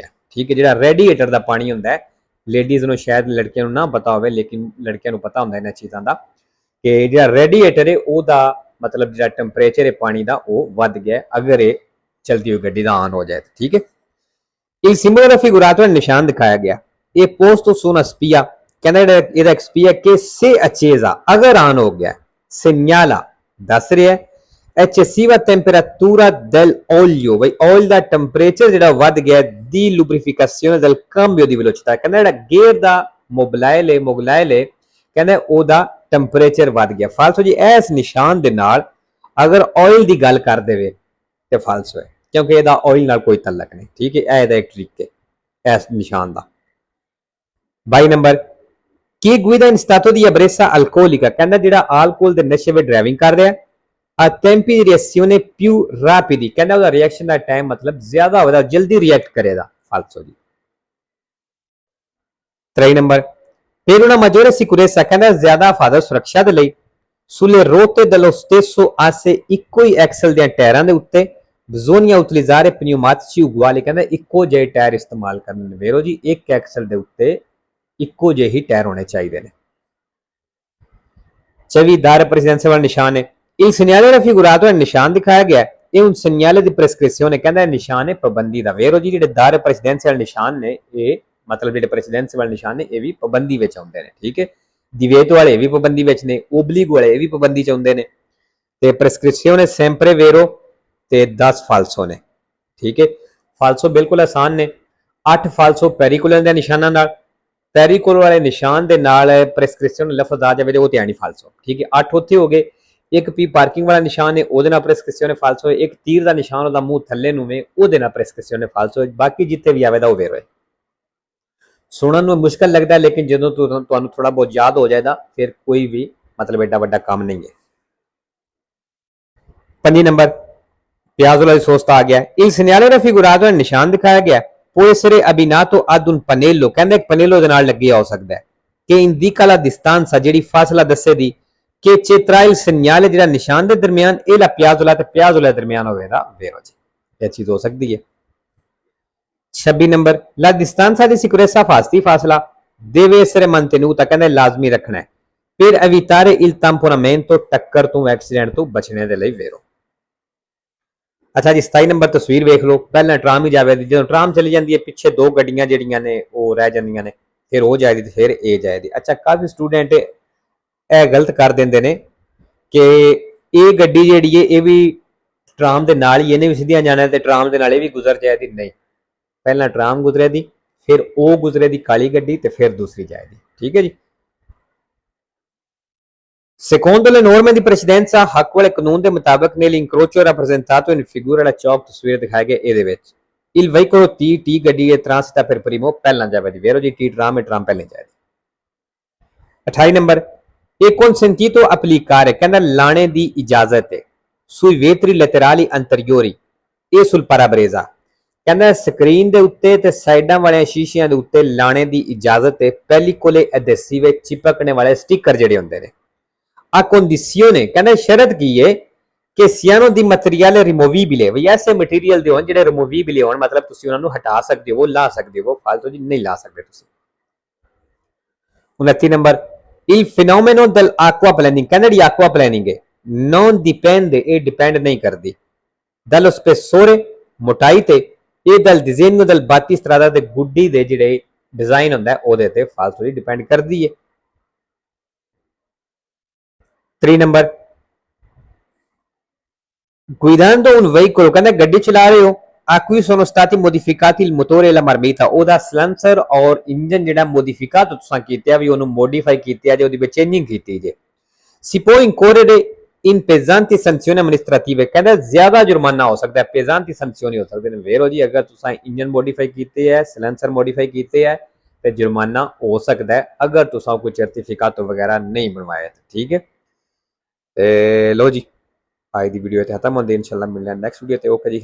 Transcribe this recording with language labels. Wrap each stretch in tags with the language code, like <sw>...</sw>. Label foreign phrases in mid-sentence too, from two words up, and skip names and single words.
<hi>ठीक है। जो रेडिएटर का पानी होंगे लेडीज़ को शायद लड़कियों ना पता हो लेकिन लड़कियों को पता होंगे इन चीज़ों का कि जो रेडिएटर है वह मतलब जो टैंपरेचर है पानी का वह बढ़ गया अगर ये चलती हुई गड्डी का ऑन हो जाए। ठीक है।</hi> <it>Il simbolo raffigurato nel</it> <hi>निशान दिखाया गया ये पोस्ट</hi> <it>su una spia</it> <hi>कहना ये स्पीया के से accesa अगर ऑन हो गया segnala दस रहा है</hi> <it>eccessiva temperatura del olio</it> <hi>भाई ऑयल का टैंपरेचर जो बढ़ गया</hi> <it>di lubrificazione del cambio di velocità।</it> <pa>ਕਹਿੰਦਾ ਜਿਹੜਾ ਗੇਅਰ ਦਾ ਮੋਬਿਲਾਈਲ ਹੈ ਕਹਿੰਦਾ ਉਹਦਾ ਟੈਂਪਰੇਚਰ ਵੱਧ ਗਿਆ। ਫਾਲਸੋ ਜੀ ਇਸ ਨਿਸ਼ਾਨ ਦੇ ਨਾਲ ਅਗਰ ਆਇਲ ਦੀ ਗੱਲ ਕਰ ਦੇਵੇ ਤੇ ਫਾਲਸੋ ਹੈ, ਕਿਉਂਕਿ ਇਹਦਾ ਆਇਲ ਨਾਲ ਕੋਈ ਤਲਕ ਨਹੀਂ। ਠੀਕ ਹੈ, ਇਹ ਇਹਦਾ ਇੱਕ ਟ੍ਰਿਕ ਹੈ ਇਸ ਨਿਸ਼ਾਨ ਦਾ। 22 ਨੰਬਰ ਕੀ</pa> <it>guida in stato di ebbrezza alcolica।</it> <pa>ਕਹਿੰਦਾ ਜਿਹੜਾ ਆਲਕੋਹਲ ਦੇ ਨਸ਼ੇ ਵਿੱਚ ਡਰਾਈਵਿੰਗ ਕਰ ਰਿਹਾ</pa> <it>a tempi di reazione più rapidi।</it> <pa>ਕਹਿੰਦਾ ਉਹਦਾ ਰਿਐਕਸ਼ਨ ਦਾ ਟਾਈਮ ਮਤਲਬ ਜ਼ਿਆਦਾ ਹੋਵੇਗਾ, ਜਲਦੀ ਰਿਐਕਟ ਕਰੇਗਾ। ਫਾਲਸੋ ਜੀ। 23 ਨੰਬਰ</pa> <it>per una maggiore sicurezza</it> <pa>ਕਹਿੰਦਾ ਜ਼ਿਆਦਾ ਹਿਫਾਜ਼ਤ ਸੁਰੱਖਿਆ ਦੇ ਲਈ</pa> <it>sulle rotte dello stesso asse</it> <pa>ਇੱਕੋ ਹੀ ਐਕਸਲ ਦੇ ਟਾਇਰਾਂ ਦੇ ਉੱਤੇ</pa> <it>bisogna utilizzare pneumatici uguali।</it> <pa>ਕਹਿੰਦਾ ਇੱਕੋ ਜਿਹੇ ਟਾਇਰ ਇਸਤੇਮਾਲ ਕਰਨੇ ਨੇ। ਵੇਰੋ ਜੀ ਇੱਕ ਐਕਸਲ ਦੇ ਉੱਤੇ ਇੱਕੋ ਜਿਹੇ ਹੀ ਟਾਇਰ ਹੋਣੇ ਚਾਹੀਦੇ ਨੇ। 24 ਦਾਰ ਪ੍ਰੈਸੀਡੈਂਸੀ ਵਾਲਾ ਨਿਸ਼ਾਨ ਹੈ।</pa> <it>il segnale raffigurato è</it> <pa>ਨਿਸ਼ਾਨ ਦਿਖਾਇਆ ਗਿਆ ਹੈ, ਇਹ</pa> <it>un segnale di prescrizione।</it> <pa>ਕਹਿੰਦਾ ਨਿਸ਼ਾਨ ਹੈ ਪਾਬੰਦੀ ਦਾ। ਵੇਰੋ ਜੀ ਜਿਹੜੇ ਦਾਰ ਪ੍ਰੈਸੀਡੈਂਸੀ ਵਾਲੇ ਨਿਸ਼ਾਨ ਨੇ ਇਹ ਮਤਲਬ ਜਿਹੜੇ ਪ੍ਰੈਸੀਡੈਂਸੀ ਵਾਲੇ ਨਿਸ਼ਾਨ ਨੇ ਇਹ ਵੀ ਪਾਬੰਦੀ ਵਿੱਚ ਆਉਂਦੇ ਨੇ। ਠੀਕ ਹੈ, ਦਿਵੇਟ ਵਾਲੇ ਵੀ ਪਾਬੰਦੀ ਵਿੱਚ ਨੇ, ਓਬਲਿਕ ਵਾਲੇ ਵੀ ਪਾਬੰਦੀ ਚ ਆਉਂਦੇ ਨੇ ਤੇ</pa> <it>prescrizione sempre vero</it> <pa>ਤੇ 10 ਫਾਲਸੋ ਨੇ। ਠੀਕ ਹੈ, ਫਾਲਸੋ ਬਿਲਕੁਲ ਆਸਾਨ ਨੇ। 8 ਫਾਲਸੋ ਪੈਰੀਕੂਲਰ ਦੇ ਨਿਸ਼ਾਨਾਂ ਨਾਲ, ਪੈਰੀਕੂਲਰ ਵਾਲੇ ਨਿਸ਼ਾਨ ਦੇ ਨਾਲ prescrizione ਲਫ਼ਜ਼ ਆ ਜਾਵੇ ਤੇ ਉਹ ਤੇ ਆਣੀ ਫਾਲਸੋ। ਠੀਕ ਹੈ, 8 ਉੱਥੇ ਹੋ ਗਏ। ਇੱਕ ਪੀ ਪਾਰਕਿੰਗ ਵਾਲਾ ਨਿਸ਼ਾਨ ਹੈ ਉਹਦੇ ਨਾਲ prescrizione ਫਾਲਸੋ ਹੈ। ਇੱਕ ਤੀਰ ਦਾ ਨਿਸ਼ਾਨ ਉਹਦਾ ਮੂੰਹ ਥੱਲੇ ਨੂੰ ਵੇ ਉਹਦੇ ਨਾਲ prescrizione ਫਾਲਸੋ ਹੈ। ਬਾਕੀ ਜਿੱਥੇ ਵੀ ਆਵੇਦਾ ਉਹ ਵੇਰੋ ਹੈ। ਸੁਣਨ ਨੂੰ ਮੁਸ਼ਕਲ ਲੱਗਦਾ ਲੇਕਿਨ ਜਦੋਂ ਤੁਹਾਨੂੰ ਥੋੜਾ ਬਹੁਤ ਯਾਦ ਹੋ ਜਾਏਗਾ ਫਿਰ ਕੋਈ ਵੀ ਮਤਲਬ ਐਡਾ ਵੱਡਾ ਕੰਮ ਨਹੀਂ ਹੈ। 5 ਨੰਬਰ ਪਿਆਜ਼ੋਲਾ ਦੀ ਸੋਸਤਾ ਆ ਗਿਆ।</pa> <it>il segnale raffigurato</it> <pa>ਹੈ ਨਿਸ਼ਾਨ ਦਿਖਾਇਆ ਗਿਆ</pa> <it>può essere abbinato ad un pannello।</it> <pa>ਕਹਿੰਦਾ ਇੱਕ ਪਨੇਲੋ ਦੇ ਨਾਲ ਲੱਗਿਆ ਹੋ ਸਕਦਾ ਹੈ ਕਿ</pa> <it>indica la distanza</it> <pa>ਜਿਹੜੀ ਫਾਸਲਾ ਦੱਸੇ ਦੀ ਕਿ</pa> <it>tra il segnale</it> <pa>ਜਿਹੜਾ ਨਿਸ਼ਾਨ ਦੇ ਦਰਮਿਆਨ ਇਹ</pa> <it>la piazzola</it> <pa>ਤੇ ਪਿਆਜ਼ੋਲਾ ਦਰਮਿਆਨ ਹੋਵੇਗਾ। ਵੇਰੋ ਜੀ ਇਹ ਚੀਜ਼ ਹੋ ਸਕਦੀ ਹੈ। 26 ਨੰਬਰ</pa> <it>la distanza di sicurezza</it> <pa>ਫਾਸਲਾ</pa> <it>deve essere mantenuta।</it> <pa>ਕਹਿੰਦਾ ਲਾਜ਼ਮੀ ਰੱਖਣਾ ਹੈ</pa> <it>per evitare il tamponamento</it> <pa>ਟੱਕਰ ਤੋਂ ਐਕਸੀਡੈਂਟ ਤੋਂ ਬਚਣੇ ਦੇ ਲਈ। ਵੇਰੋ ਅੱਛਾ ਜੀ। 27 ਨੰਬਰ ਤਸਵੀਰ ਵੇਖ ਲਓ। ਪਹਿਲਾਂ ਟਰਾਮ ਹੀ ਜਾਵੇ, ਜਦੋਂ ਟਰਾਮ ਚਲੀ ਜਾਂਦੀ ਹੈ ਪਿੱਛੇ ਦੋ ਗੱਡੀਆਂ ਜਿਹੜੀਆਂ ਨੇ ਉਹ ਰਹਿ ਜਾਂਦੀਆਂ ਨੇ, ਫਿਰ ਉਹ ਜਾਏਗੀ ਤੇ ਫਿਰ ਇਹ ਜਾਏਗੀ। ਅੱਛਾ, ਕਾਫੀ ਸਟੂਡੈਂਟ ਇਹ ਗਲਤ ਕਰ ਦਿੰਦੇ ਨੇ ਕਿ ਇਹ ਗੱਡੀ ਜਿਹੜੀ ਹੈ ਇਹ ਵੀ ਟਰਾਮ ਦੇ ਨਾਲ ਹੀ ਇਹਨੇ ਵੀ ਸਿੱਧੀਆਂ ਜਾਣਾ ਤੇ ਟਰਾਮ ਦੇ ਨਾਲ ਇਹ ਵੀ ਗੁਜ਼ਰ ਜਾਏਗੀ। ਨਹੀਂ, ਪਹਿਲਾਂ ਟਰਾਮ ਗੁਜ਼ਰੇ ਦੀ, ਫਿਰ ਉਹ ਗੁਜ਼ਰੇ ਦੀ ਕਾਲੀ ਗੱਡੀ ਤੇ ਫਿਰ ਦੂਸਰੀ ਜਾਏਗੀ। ਠੀਕ ਹੈ ਜੀ।</pa> <it>Secondo le norme di precedenza</it> <pa>ਹੱਕ ਵਾਲੇ ਕਾਨੂੰਨ ਦੇ ਮੁਤਾਬਕ</pa> <it>nell'incrocio rappresentato in figura</it> <pa>ਵਾਲਾ ਚੌਕ ਤਸਵੀਰ ਦਿਖਾਇਆ ਗਿਆ ਇਹਦੇ ਵਿੱਚ</pa> <it>il veicolo T</it> <pa>ਗੱਡੀ ਹੈ</pa> <it>transita per primo</it> <pa>ਪਹਿਲਾਂ ਜਾਵੇਗੀ। ਵੇਰੋ ਜੀ T ਟਰਾਮ ਹੈ, ਟਰਾਮ ਪਹਿਲਾਂ ਜਾਏਗੀ। 28 ਨੰਬਰ ਇਹ</pa> <it>consentito applicare</it> <pa>ਕਹਿੰਦਾ ਲਾਣੇ ਦੀ ਇਜਾਜ਼ਤ ਹੈ</pa> <it>sui vetri laterali anteriori e sul parabrezza।</it> <pa>ਕਹਿੰਦਾ ਸਕਰੀਨ ਦੇ ਉੱਤੇ ਤੇ ਸਾਈਡਾਂ ਵਾਲੇ ਸ਼ੀਸ਼ਿਆਂ ਦੇ ਉੱਤੇ ਲਾਣੇ ਦੀ ਇਜਾਜ਼ਤ ਹੈ</pa> <it>pellicole adhesive</it> <pa>ਚਿਪਕਣੇ ਵਾਲੇ ਸਟicker ਜਿਹੜੇ ਹੁੰਦੇ ਨੇ।</pa> <it>a condizione</it> <pa>ਕਹਿੰਦਾ ਸ਼ਰਤ ਕੀ ਹੈ ਕਿ</pa> <it>siano di materiale rimovibile</it> <pa>ਵੀ ਐਸੇ ਮਟੀਰੀਅਲ ਦੇ ਹੋਣ ਜਿਹੜੇ ਰਿਮੂਵੇਬਲ ਹੋਣ, ਮਤਲਬ ਤੁਸੀਂ ਉਹਨਾਂ ਨੂੰ ਹਟਾ ਸਕਦੇ ਹੋ, ਲਾ ਸਕਦੇ ਹੋ, ਫਾਲਤੂ ਜੀ ਨਹੀਂ ਲਾ ਸਕਦੇ ਤੁਸੀਂ। 29 ਨੰਬਰ</pa> <it>il fenomeno dell'acquaplaning</it> <pa>ਕਹਿੰਦਾ ਜਿਹੜੀ aquaplaning ਹੈ</pa> <it>non dipende</it> <pa>ਇਹ ਡਿਪੈਂਡ ਨਹੀਂ ਕਰਦੀ</pa> <it>dallo spessore</it> <pa>ਮੋਟਾਈ ਤੇ ਇਹ</pa> <it>dal disegno del battistrada</it> <pa>ਦੇ ਗੁੱਡੀ ਦੇ ਜਿਹੜੇ ਡਿਜ਼ਾਈਨ ਹੁੰਦਾ ਉਹਦੇ ਤੇ ਫਾਲਤੂ ਜੀ ਡਿਪੈਂਡ ਕਰਦੀ ਹੈ। 3 ਨੰਬਰ</pa> <it>guidando un veicolo</it> <pa>ਕਹਿੰਦਾ ਗੱਡੀ ਚਲਾ ਰਹੇ ਹੋ</pa> <it>a cui sono stati modificati il motore e la marmita</it> <pa>ਉਹਦਾ ਸਲੈਂਸਰ ਔਰ ਇੰਜਨ ਜਿਹੜਾ ਮੋਡੀਫਿਕਾto ਤੁਸੀਂ ਕੀਤਾ ਵੀ ਉਹਨੂੰ ਮੋਡੀਫਾਈ ਕੀਤਾ ਜੇ ਉਹਦੀ ਵਿੱਚ ਚੇਂਜਿੰਗ ਕੀਤੀ ਜੇ</pa> <it>si può incorrere in pesanti sanzioni amministrative</it> <pa>ਕਹਿੰਦਾ ਜ਼ਿਆਦਾ ਜੁਰਮਾਨਾ ਹੋ ਸਕਦਾ ਹੈ,</pa> <it>pesanti sanzioni</it> <pa>ਹੋ ਸਕਦੇ ਨੇ। ਵੇਰੋ ਜੀ ਅਗਰ ਤੁਸੀਂ ਇੰਜਨ ਮੋਡੀਫਾਈ ਕੀਤੇ ਹੈ, ਸਲੈਂਸਰ ਮੋਡੀਫਾਈ ਕੀਤੇ ਹੈ ਤੇ ਜੁਰਮਾਨਾ ਹੋ ਸਕਦਾ ਹੈ ਅਗਰ ਤੁਸੀਂ ਕੋਈ ਸਰਟੀਫਿਕੇਟ ਵਗੈਰਾ ਨਹੀਂ ਬਣਵਾਇਆ। ਠੀਕ ਹੈ, ਤੇ ਲੋ ਜੀ ਅੱਜ ਦੀ ਵੀਡੀਓ ਇੱਥੇ ਖਤਮ ਹੁੰਦੀ। ਇਨਸ਼ਾਅੱਲਾ ਮਿਲਦੇ ਹਾਂ ਨੈਕਸਟ ਵੀਡੀਓ ਤੇ। ਓਕੇ ਜੀ।</pa>